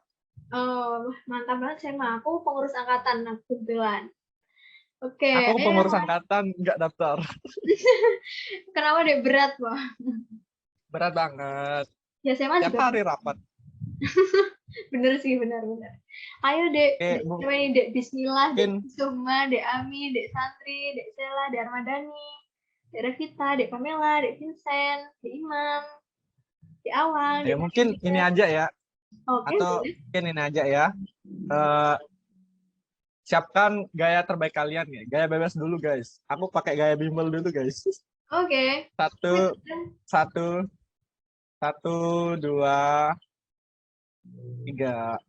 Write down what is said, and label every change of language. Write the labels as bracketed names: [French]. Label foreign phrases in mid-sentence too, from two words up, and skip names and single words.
[Indonesian] Oh, mantap banget saya mah. Aku pengurus angkatan kebetulan. Oke, Aku pengurus angkatan enggak daftar. kenapa deh berat, Wah? Berat banget. Ya saya mah Tiap juga hari rapat. bener sih, benar. Ayo dek, dek Bismillah, dek Suma, dek Ami, dek Santri, dek Sela, dek Armadani, dek Revita, dek Pamela, dek Vincent, dek Imam, dek Awal. Ya mungkin ini aja ya. Oke, Atau boleh. mungkin ini aja ya. Eh, siapkan gaya terbaik kalian ya. Gaya bebas dulu guys. Aku pakai gaya bimbel dulu guys. Oke. Satu, satu, satu, dua, tiga.